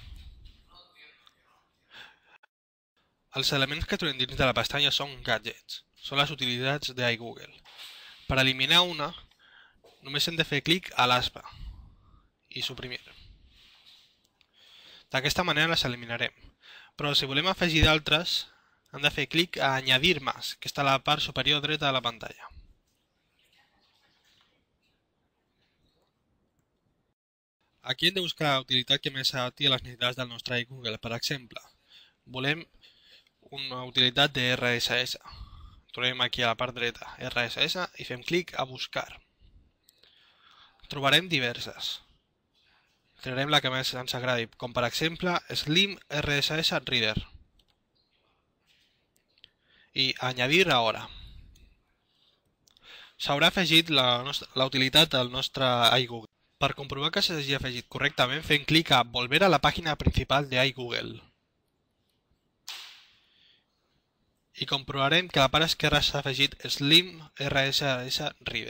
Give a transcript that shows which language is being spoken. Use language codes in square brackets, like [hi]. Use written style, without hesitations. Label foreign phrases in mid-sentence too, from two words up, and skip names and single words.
[ca] Els elements que trobem dins de la pestanya són gadgets. Són les utilitats d'iGoogle. Per eliminar una, només hem de fer clic a l'aspa i suprimir. D'aquesta manera les eliminarem. Però si volem afegir d'altres, hem de fer clic a [es] Añadir más, [ca] que està a la part superior dreta de la pantalla. Aquí hem de buscar la utilitat que més s'adapti a les necessitats del nostre iGoogle. Per exemple, volem una utilitat de RSS. Trobem aquí a la part dreta RSS i fem clic a buscar. Trobarem diverses. Triarem la que més ens agradi, com per exemple Slim RSS Reader. [es] I añadir ahora. [ca] S'haurà afegit la utilitat al nostre iGoogle. Per comprovar que s'hagi afegit correctament, fem clic a [es] Volver a la pàgina principal [ca] de iGoogle. I comprovarem que a la part esquerra s'ha afegit Slim RSS Reader.